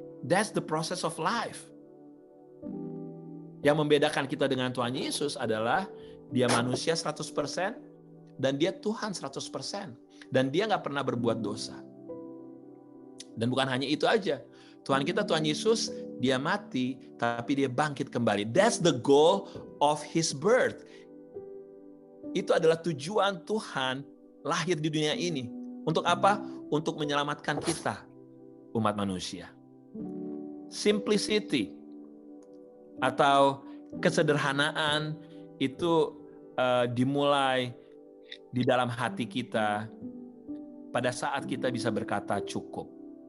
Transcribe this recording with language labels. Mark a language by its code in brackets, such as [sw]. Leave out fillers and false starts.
[en] That's the process of life. [id] Yang membedakan kita dengan Tuhan Yesus adalah dia manusia 100% dan dia Tuhan 100%. Dan dia nggak pernah berbuat dosa. Dan bukan hanya itu aja. Tuhan kita, Tuhan Yesus, dia mati, tapi dia bangkit kembali. [en] That's the goal of His birth. [id] Itu adalah tujuan Tuhan lahir di dunia ini. Untuk apa? Untuk menyelamatkan kita, umat manusia. Simplicity atau kesederhanaan itu dimulai di dalam hati kita pada saat kita bisa berkata cukup.